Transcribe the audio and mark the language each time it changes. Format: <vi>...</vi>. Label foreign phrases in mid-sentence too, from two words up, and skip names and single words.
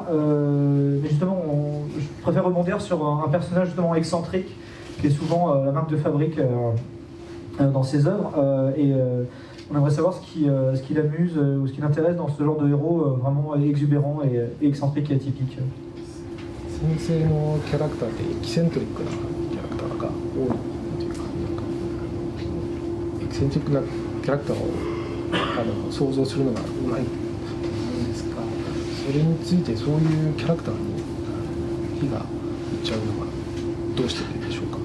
<fr>Mais justement, je préfère rebondir sur un personnage justement excentrique, qui est souvent la marque de fabrique dans ses œuvres. Et on aimerait savoir ce qui l'amuse ou ce qui l'intéresse dans ce genre de héros vraiment exubérant et excentrique et atypique.</fr> <ja>先生のキャラクターってエキセントリックなキャラクターが多いというか、エキセントリックなキャラクターを想像するのがうまいと思うんですが、それについてそういうキャラクターに火がいっちゃうのはどうしてでしょうか。</ja>